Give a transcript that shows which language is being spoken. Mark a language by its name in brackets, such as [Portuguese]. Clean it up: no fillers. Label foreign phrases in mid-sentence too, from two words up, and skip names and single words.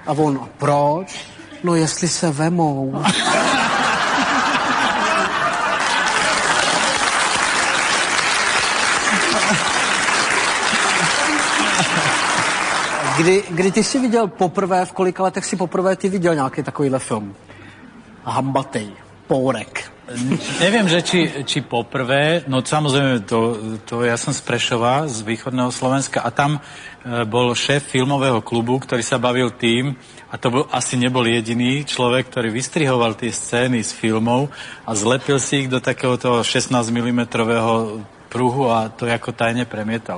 [Czech] A on, proč? No jestli se vemou. Kdy ty jsi viděl poprvé, v kolika letech si poprvé ty viděl nějaký takovýhle film? Hambatej, pórek. [Slovak] Neviem, že či poprvé, no samozrejme, to ja som z Prešova, z východného Slovenska a tam bol šéf filmového klubu, ktorý sa bavil tým, a to asi nebol jediný človek, ktorý vystrihoval tie scény z filmov a zlepil si ich do takéhoto 16 mm pruhu a to ako tajne premietal.